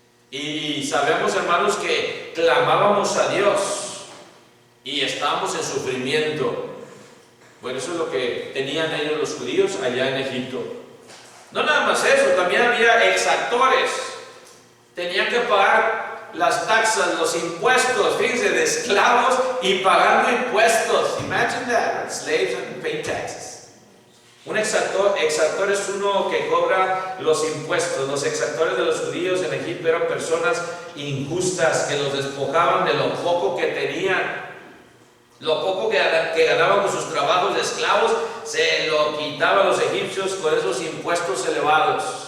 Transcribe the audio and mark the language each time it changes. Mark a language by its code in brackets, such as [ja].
[es] Y sabemos, hermanos, que clamábamos a Dios y estábamos en sufrimiento. Bueno, eso es lo que tenían ellos los judíos allá en Egipto. No nada más eso, también había exactores. Tenían que pagar las taxas, los impuestos, fíjense, de esclavos y pagando impuestos. [en] Imagine that, slaves and paying taxes. [es] Un exactor es uno que cobra los impuestos. Los exactores de los judíos en Egipto eran personas injustas que los despojaban de lo poco que tenían. Lo poco que ganaban con sus trabajos de esclavos se lo quitaban los egipcios con esos impuestos elevados.